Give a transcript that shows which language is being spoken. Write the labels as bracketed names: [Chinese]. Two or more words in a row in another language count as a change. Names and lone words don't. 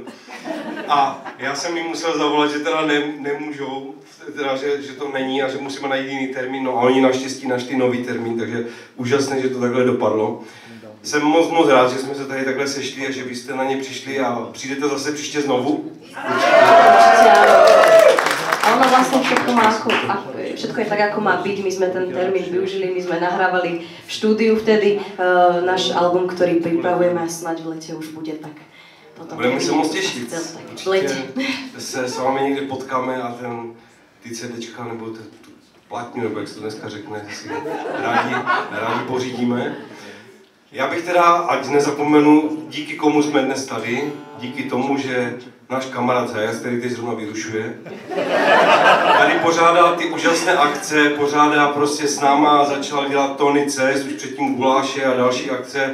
[Czech] A já jsem jim musel zavolat, že teda nemůžou, teda, že to není a že musíme najít jiný termín. No a oni naštěstí našli nový termín, takže úžasné, že to takhle dopadlo. Jsem moc rád, že jsme se tady takhle sešli a že vy jste na ně přišli a přijdete zase příště znovu. [Slovak] A ono vlastne všetko je tak, ako má byť. My sme ten termín využili, my sme nahrávali v štúdiu vtedy náš album, ktorý pripravujeme a snáď v lete už bude tak. [Czech] Budeme se moc těšit. Určitě se s vámi někde potkáme a ty CDčka nebo tu platňu, nebo jak se to dneska řekne, si rádi pořídíme. Já bych teda, ať nezapomenu, díky komu jsme dnes tady, díky tomu, že náš kamarád Zajac, který teď zrovna vyrušuje, tady pořádá ty úžasné akce, pořádá prostě s náma, začal dělat Tony Cest, už předtím Guláše a další akce.